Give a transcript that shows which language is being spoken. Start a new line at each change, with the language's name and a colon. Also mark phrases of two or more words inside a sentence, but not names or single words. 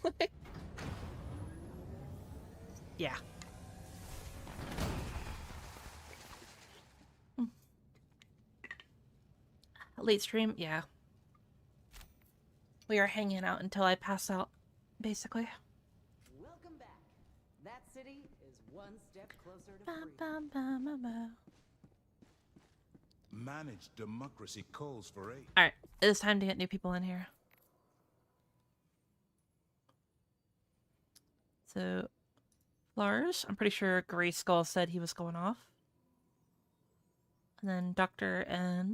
English: Yeah. Late stream? Yeah. We are hanging out until I pass out, basically. Welcome back. That city is one step closer to Ba, freedom. ba, ba, ba, ba. Managed democracy calls for aid. Alright, it's time to get new people in here. So, Lars, I'm pretty sure Gray Skull said he was going off. And then Dr. N.